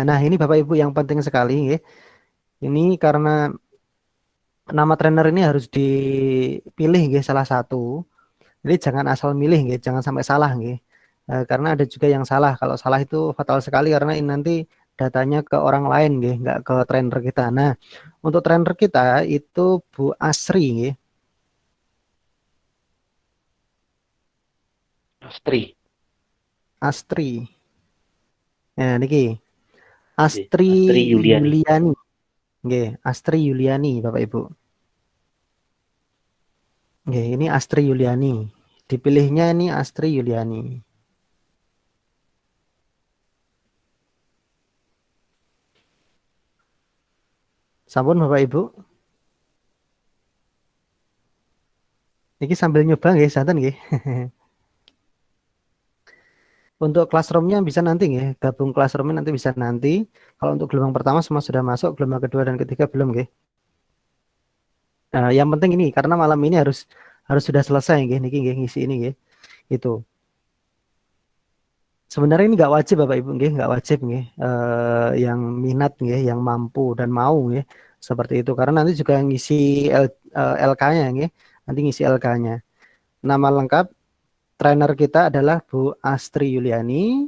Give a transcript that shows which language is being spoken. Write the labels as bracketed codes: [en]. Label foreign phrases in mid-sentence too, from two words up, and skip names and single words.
[id] Nah, ini Bapak Ibu yang penting sekali, nggih. Ini karena nama trainer ini harus dipilih, nggih, salah satu. Jadi jangan asal milih, nggih, jangan sampai salah, nggih. Karena ada juga yang salah. Kalau salah itu fatal sekali karena ini nanti datanya ke orang lain, nggih, nggak ke trainer kita. Nah, untuk trainer kita itu Bu Asri, nggih. Astri. Astri. Nah, niki Nggih, Astri Astri Yuliani. Yuliani, nggih, Astri Yuliani, Bapak Ibu. Nggih, ini Astri Yuliani. Dipilihnya ini Astri Yuliani. Sampun Bapak Ibu. Niki sambil nyoba, nggih, santen, nggih. Untuk classroomnya bisa nanti, nggih, gabung classroomnya nanti bisa nanti. Kalau untuk gelombang pertama semua sudah masuk, gelombang kedua dan ketiga belum, nggih. Yang penting ini karena malam ini harus harus sudah selesai, [jv] nggih, niki, nggih, [id] ngisi ini, nggih. Itu. Sebenarnya ini nggak wajib Bapak Ibu, nggih, nggak wajib, nggih. Yang minat, nggih, yang mampu dan mau, nggih, seperti itu. Karena nanti juga ngisi LK-nya, nggih. Nanti ngisi LK-nya. Nama lengkap trainer kita adalah Bu Astri Yuliani.